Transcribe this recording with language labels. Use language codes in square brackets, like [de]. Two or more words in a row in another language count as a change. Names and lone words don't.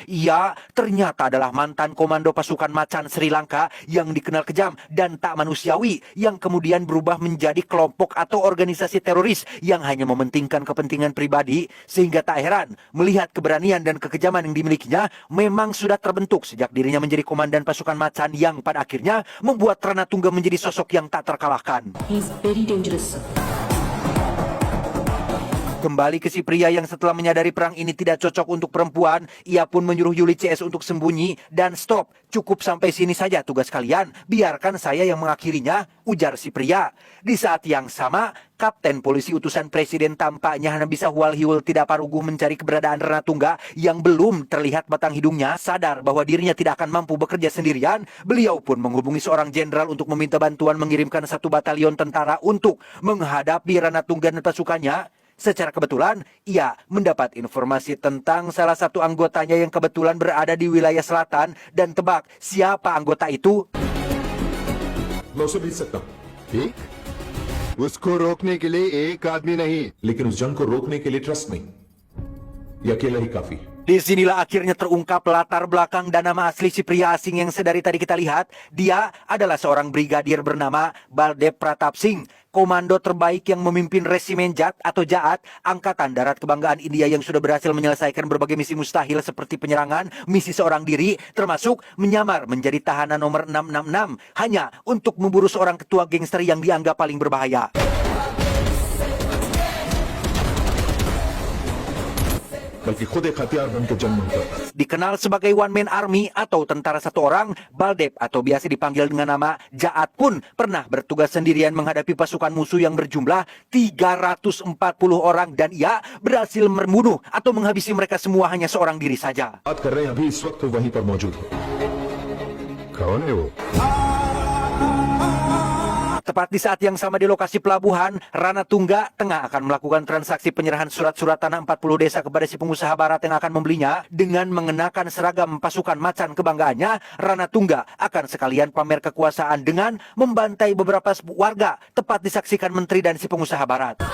[id] Ia ternyata adalah mantan komando pasukan macan Sri Lanka yang dikenal kejam dan tak manusiawi, yang kemudian berubah menjadi kelompok atau organisasi teroris yang hanya mementingkan kepentingan pribadi. Sehingga tak heran melihat keberanian dan kekejaman yang dimilikinya memang sudah terbentuk sejak dirinya menjadi komandan pasukan macan, yang pada akhirnya membuat Ranatungga menjadi sosok yang tak terkalahkan. [en] He's very dangerous, sir. [id] Kembali ke si pria yang setelah menyadari perang ini tidak cocok untuk perempuan, ia pun menyuruh Yuli CS untuk sembunyi dan stop. Cukup sampai sini saja tugas kalian, biarkan saya yang mengakhirinya, ujar si pria. Di saat yang sama, Kapten Polisi utusan Presiden tampaknya hanya bisa hual-hiul tidak paruguh mencari keberadaan Ranatungga yang belum terlihat batang hidungnya. Sadar bahwa dirinya tidak akan mampu bekerja sendirian, beliau pun menghubungi seorang jenderal untuk meminta bantuan mengirimkan 1 batalion tentara untuk menghadapi Ranatungga dan pasukannya. Secara kebetulan, ia mendapat informasi tentang salah satu anggotanya yang kebetulan berada di wilayah selatan. Dan tebak siapa anggota itu? [hi] मैं उसे भेज सकता हूँ ठीक उसको रोकने के लिए एक आदमी नहीं लेकिन उस जंग को रोकने के लिए ट्रस्ट नहीं ये अकेला ही काफी है [id] Disinilah akhirnya terungkap latar belakang dan nama asli si pria asing yang sedari tadi kita lihat. Dia adalah seorang brigadir bernama Baldev Pratap Singh, komando terbaik yang memimpin resimen JAT atau Jaat, Angkatan Darat Kebanggaan India yang sudah berhasil menyelesaikan berbagai misi mustahil seperti penyerangan, misi seorang diri, termasuk menyamar menjadi tahanan nomor 666 hanya untuk memburu seorang ketua gangster yang dianggap paling berbahaya. [hi] बल्कि खुद एक हथियार बनकर जंग में उतरता [id] Dikenal sebagai [en] one man army [id] atau tentara satu orang, Baldev atau biasa dipanggil dengan nama Jaat pun pernah bertugas sendirian menghadapi pasukan musuh yang berjumlah 340 orang dan ia berhasil membunuh atau menghabisi mereka semua hanya seorang diri saja. [hi] बात कर रहे हैं अभी इस वक्त वो वहीं पर मौजूद है कौन है वो [id] Tepat di saat yang sama di lokasi pelabuhan, Ranatungga tengah akan melakukan transaksi penyerahan surat-surat tanah 40 desa kepada si pengusaha barat yang akan membelinya. Dengan mengenakan seragam pasukan macan kebanggaannya, Ranatungga akan sekalian pamer kekuasaan dengan membantai beberapa warga, tepat disaksikan menteri dan si pengusaha barat.